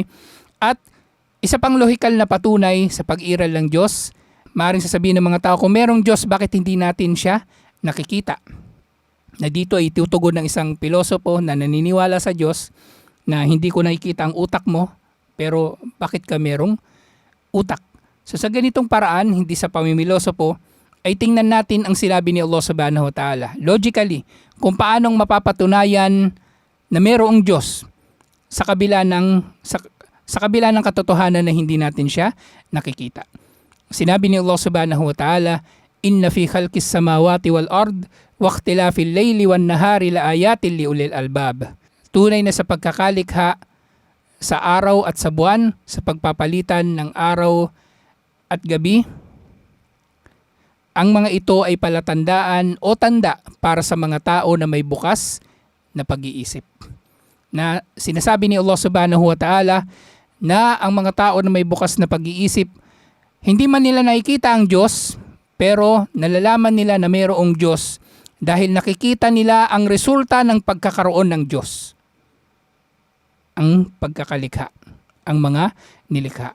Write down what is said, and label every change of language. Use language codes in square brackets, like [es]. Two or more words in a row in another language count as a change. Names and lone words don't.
[tl] At isa pang lohikal na patunay sa pag-iral ng Diyos, maaaring sasabihin ng mga tao, kung merong Diyos, bakit hindi natin siya nakikita? Na dito ay tutugon ng isang pilosopo na naniniwala sa Diyos na hindi ko nakikita ang utak mo, pero bakit ka merong utak? So sa ganitong paraan, hindi sa pamimilosopo, ay tingnan natin ang sinabi ni Allah [ar] سبحانه وتعالى. [tl] Logically, kung paanong mapapatunayan na mayroong Diyos sa kabila ng katotohanan na hindi natin siya nakikita. Sinabi ni [ar] Allah سبحانه وتعالى إن في خلق السماوات والأرض واختلاف الليل والنهار لآيات لأولي الألباب. [tl] tunay na sa pagkakalikha sa araw at sa buwan, sa pagpapalitan ng araw at gabi. Ang mga ito ay palatandaan o tanda para sa mga tao na may bukas na pag-iisip. Na sinasabi ni Allah [ar] سبحانه وتعالى [tl] na ang mga tao na may bukas na pag-iisip, hindi man nila nakikita ang Diyos, pero nalalaman nila na mayroong Diyos dahil nakikita nila ang resulta ng pagkakaroon ng Diyos. Ang pagkakalikha, ang mga nilikha.